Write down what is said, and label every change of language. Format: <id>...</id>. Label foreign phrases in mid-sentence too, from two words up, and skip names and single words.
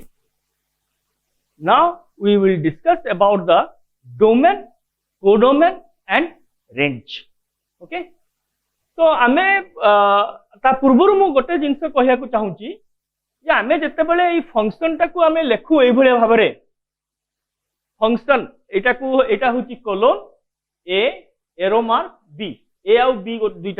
<en>Now we will discuss about the domain, codomain and range.</en> <or>Okay. ତ ଆମେ ତ ପୂର୍ବରୁ ମୁଁ ଗୋଟେ ଜିନିଷ କହିବା କୁ ଚାହୁଁଛି ଯେ ଆମେ ଯେତେ ବେଳେ ଏ ଫଙ୍କସନ ଟାକୁ ଆମେ ଲେଖୁ ଏଇ ଭଲ ଭାବରେ ଫଙ୍କସନ ଏଇଟା ହେଉଛି</or> <en>colon A arrow mark B</en> <or>ଏ ଆଉ ବି ଦୁଇଟା</or>